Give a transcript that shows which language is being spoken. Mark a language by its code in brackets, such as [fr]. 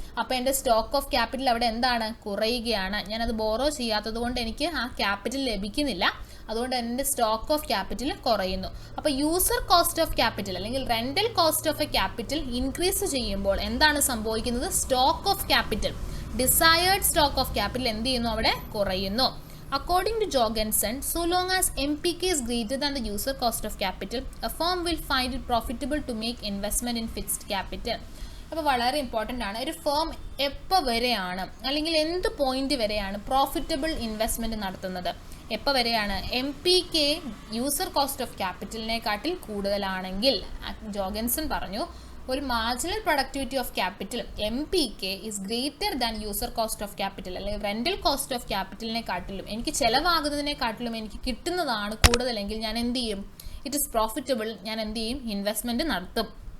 [ml] അപ്പോൾ എൻ്റെ stock of capital അവിടെ എന്താണ്? കുറയുകയാണ്. ഞാനത് ബോറോ ചെയ്യാത്തത് കൊണ്ട് എനിക്ക് ആ ക്യാപിറ്റൽ ലഭിക്കുന്നില്ല. അതുകൊണ്ട് എൻ്റെ സ്റ്റോക്ക് ഓഫ് ക്യാപിറ്റൽ കുറയുന്നു. അപ്പോൾ യൂസർ കോസ്റ്റ് ഓഫ് ക്യാപിറ്റൽ അല്ലെങ്കിൽ rental cost of A capital increase ചെയ്യുമ്പോൾ എന്താണ് സംഭവിക്കുന്നത്? Stock of capital, desired stock of capital എന്ത് ചെയ്യുന്നു? അവിടെ കുറയുന്നു. [en] According to Jorgensen, so long as MPK is greater than the user cost of capital, a firm will find it profitable to make investment in fixed capital. [ml] അപ്പോൾ വളരെ important ആണ്. ഒരു firm എപ്പോൾ വരെയാണ് അല്ലെങ്കിൽ എന്ത് പോയിന്റ് വരെയാണ് പ്രോഫിറ്റബിൾ ഇൻവെസ്റ്റ്മെൻറ്റ് നടത്തുന്നത്? എപ്പോൾ വരെയാണ്? MPK യൂസർ കോസ്റ്റ് ഓഫ് ക്യാപിറ്റലിനെക്കാട്ടിൽ കൂടുതലാണെങ്കിൽ ജോഗൻസൺ പറഞ്ഞു ഒരു marginal productivity of capital MPK is greater than user cost of capital അല്ലെങ്കിൽ റെൻ്റൽ കോസ്റ്റ് ഓഫ് ക്യാപിറ്റലിനെക്കാട്ടിലും എനിക്ക് ചിലവാകുന്നതിനെക്കാട്ടിലും എനിക്ക് കിട്ടുന്നതാണ് കൂടുതലെങ്കിൽ ഞാൻ എന്ത് ചെയ്യും? [en] It is profitable. [ml] ഞാൻ എന്ത് ചെയ്യും? ഇൻവെസ്റ്റ്മെൻറ്റ് നടത്തും.